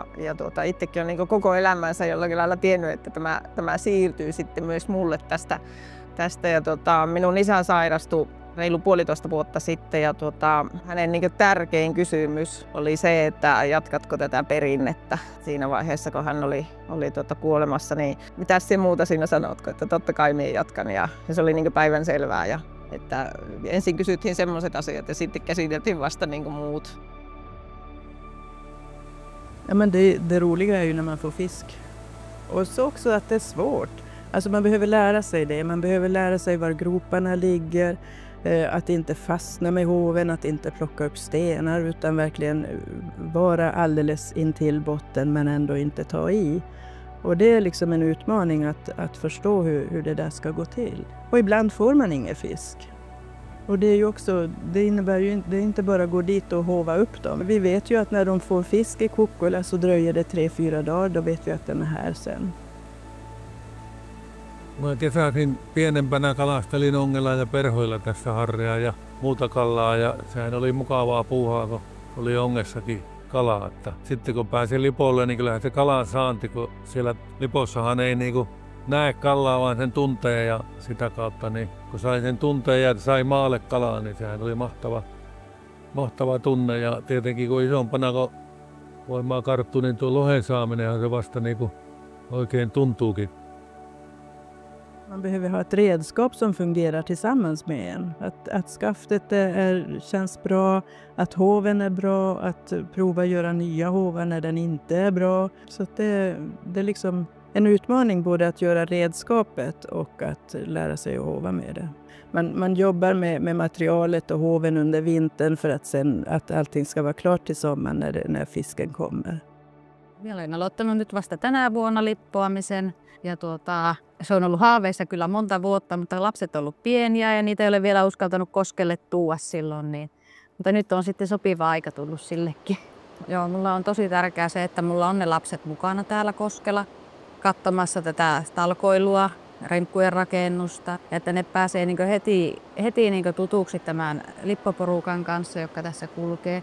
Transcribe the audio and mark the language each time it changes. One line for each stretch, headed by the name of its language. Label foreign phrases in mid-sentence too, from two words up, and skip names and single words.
Finnish: itsekin on koko elämänsä jollakin lailla tiennyt, että tämä siirtyy sitten myös mulle tästä ja minun isä sairastui reilu 1,5 vuotta sitten ja hänen tärkein kysymys oli se, että jatkatko tätä perinnettä siinä vaiheessa, kun hän oli kuolemassa, niin mitä se muuta siinä sanotko, että totta kai minä jatkan ja se oli päivänselvää ja että ensin kysyttiin semmoiset asiat ja sitten käsiteltiin vasta muut.
Swedish: Ja, men det roliga är ju när man får fisk. Och så också att det är svårt. Alltså man behöver lära sig det. Man behöver lära sig var groparna ligger. Att inte fastna med hoven, att inte plocka upp stenar utan verkligen vara alldeles intill botten men ändå inte ta i. Och det är liksom en utmaning att förstå hur det där ska gå till. Och ibland får man ingen fisk. Och det är ju också, det innebär ju det är inte bara att gå dit och hova upp dem. Vi vet ju att när de får fisk i Kokkola så dröjer det 3-4 dagar, då vet vi att den är här sen.
Finnish: Mä kesäisin pienempänä kalastelin ongella ja perhoilla tässä harria ja muuta kalaa ja sehän oli mukavaa puuhaa, kun oli ongessakin kalaa. Että sitten kun pääsi lipolle, niin kyllähän se kalan saanti, kun siellä lipossahan ei niinku näe kalaa, vaan sen tuntee ja sitä kautta, niin kun sai sen tunteen ja sai maalle kalaa, niin sehän oli mahtava tunne. Ja tietenkin kun isompana kun voimaa karttu, niin tuo lohen saaminenhan se vasta niinku oikein tuntuukin.
Swedish: Man behöver ha ett redskap som fungerar tillsammans med en. Att skaftet känns bra, att hoven är bra, att prova göra nya hovar när den inte är bra. Så att det är liksom en utmaning både att göra redskapet och att lära sig att hova med det. Man jobbar med materialet och hoven under vintern för att allting ska vara klart till sommaren när fisken kommer.
Finnish: Minä olen aloittanut nyt vasta tänä vuonna lippoamisen ja se on ollut haaveissa kyllä monta vuotta, mutta lapset on ollut pieniä ja niitä ei ole vielä uskaltanut koskelle tuua silloin. Mutta nyt on sitten sopiva aika tullut sillekin. Joo, mulla on tosi tärkeää se, että mulla on ne lapset mukana täällä koskella katsomassa tätä talkoilua, remppujen rakennusta ja että ne pääsee heti tutuksi tämän lippoporukan kanssa, joka tässä kulkee.